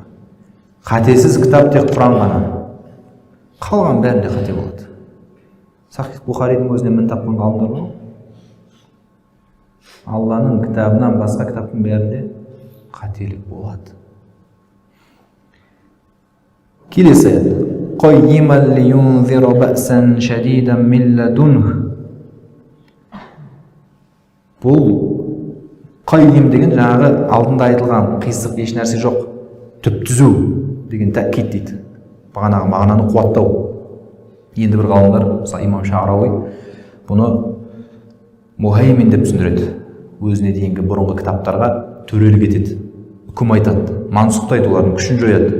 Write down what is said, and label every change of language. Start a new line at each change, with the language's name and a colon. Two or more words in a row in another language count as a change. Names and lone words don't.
Kazakh: Қатесіз кітап тек Құран ғана. Қалған бәрінде қате болады. Сахих Бухаридің өзінен мін тапқан ғалымдар бар. Алланың кітабынан басқа кітаптың бәрінде қателік болады. Келесі аят.
Arabic: قيما لينذر بأسا شديدا من لدنه.
Kazakh: Бұл qayyim деген жаңағы алдында айтылған қисық еш нәрсе жоқ, түп түзу деген тәкид дейді. Бағанағы мағынаны қуаттау. Енді бір ғалымдар, мысалы имам Шағрауи бұны мухаймин деп түсіндіреді. Өзіне дейінгі бұрынғы кітаптарға төрелік етеді, үкім айтады, мансұқтайды, олардың күшін жояды.